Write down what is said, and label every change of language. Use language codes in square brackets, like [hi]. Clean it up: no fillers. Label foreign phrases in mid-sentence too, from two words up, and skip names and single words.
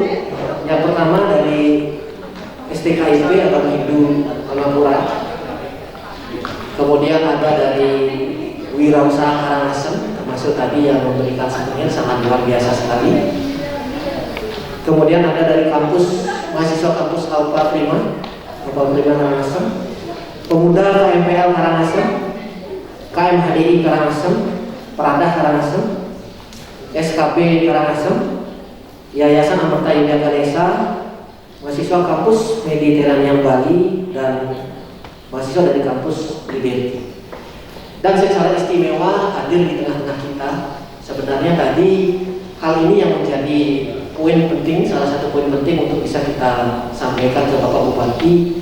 [id] Yang pertama dari STKIP atau Hindu Pangapura. Kemudian ada dari Wirausaha Karangasem, termasuk tadi yang memberikan souvenir sangat luar biasa sekali. Kemudian ada dari kampus mahasiswa kampus Alfa Prima Karangasem, pemuda KMPL Karangasem, KMHDI Karangasem, Perada Karangasem, SKB Karangasem, Yayasan Amerta Indah Ganesha, mahasiswa kampus Mediterranean Bali, dan mahasiswa dari kampus Liberty. Dan secara istimewa hadir di tengah-tengah kita. Sebenarnya tadi hal ini yang menjadi poin penting, salah satu poin penting untuk bisa kita sampaikan ke Bapak Bupati.